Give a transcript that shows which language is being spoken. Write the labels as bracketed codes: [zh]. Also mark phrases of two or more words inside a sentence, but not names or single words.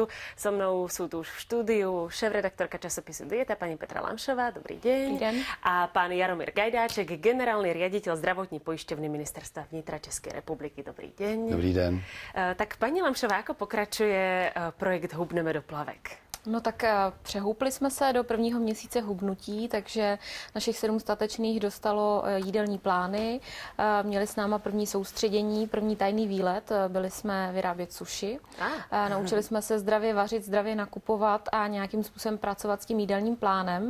[sk] So mnou sú tu už v štúdiu šéfredaktorka časopisu Dieta, pani Petra Lamšová. Dobrý deň. Dobrý deň. A pán Jaromír Gajdáček, generálny riaditeľ zdravotní poisťovny Ministerstva vnitra Českej republiky. Dobrý deň. [cs] Dobrý den. [sk] Tak pani Lamšová, ako pokračuje projekt Hubneme do plavek? [cs] No tak přehoupli jsme se do prvního měsíce hubnutí, takže našich 7 statečných dostalo jídelní plány. Měli s náma první soustředění, první tajný výlet. Byli jsme vyrábět sushi. Naučili jsme se zdravě vařit, zdravě nakupovat a nějakým způsobem pracovat s tím jídelním plánem.